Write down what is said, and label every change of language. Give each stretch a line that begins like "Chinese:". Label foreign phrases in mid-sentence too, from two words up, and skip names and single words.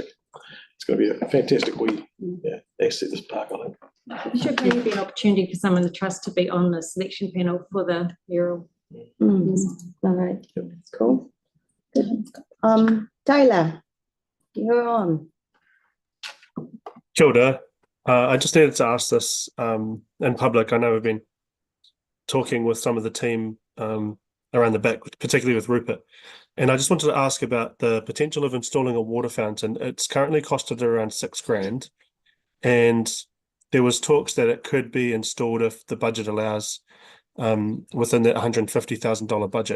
English: It's going to be a fantastic asset, this park, I think. It should maybe be an opportunity for someone in the trust to be on the selection panel for the mural. All right, cool. Good. Tyler, you're on.
Māori: Kia ora.
English: I just needed to ask this in public. I know we've been talking with some of the team around the back, particularly with Rupert, and I just wanted to ask about the potential of installing a water fountain. It's currently costed around $6,000, and there was talks that it could be installed if the budget allows within that $150,000 budget.